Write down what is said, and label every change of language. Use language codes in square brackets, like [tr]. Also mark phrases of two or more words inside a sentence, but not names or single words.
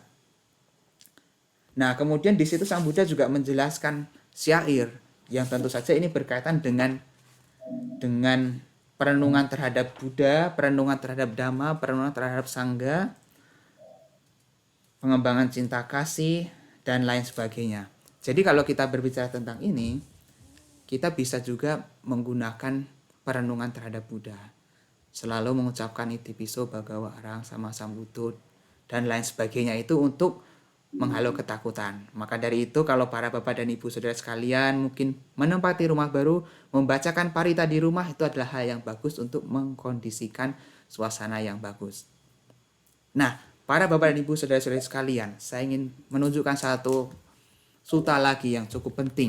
[id] Nah, kemudian di situ Sang Buddha juga menjelaskan syair yang tentu saja ini berkaitan dengan perenungan terhadap Buddha, perenungan terhadap Dhamma, perenungan terhadap Sangha, pengembangan cinta kasih, dan lain sebagainya. Jadi kalau kita berbicara tentang ini, kita bisa juga menggunakan perenungan terhadap Buddha. Selalu mengucapkan [pi] itipiso bhagawa arahang sama sambuddho [id] dan lain sebagainya itu untuk menghalau ketakutan. Maka dari itu kalau para bapak dan ibu saudara sekalian mungkin menempati rumah baru, membacakan parita di rumah itu adalah hal yang bagus untuk mengkondisikan suasana yang bagus. Nah, para bapak dan ibu saudara-saudari sekalian, saya ingin menunjukkan satu sutta lagi yang cukup penting.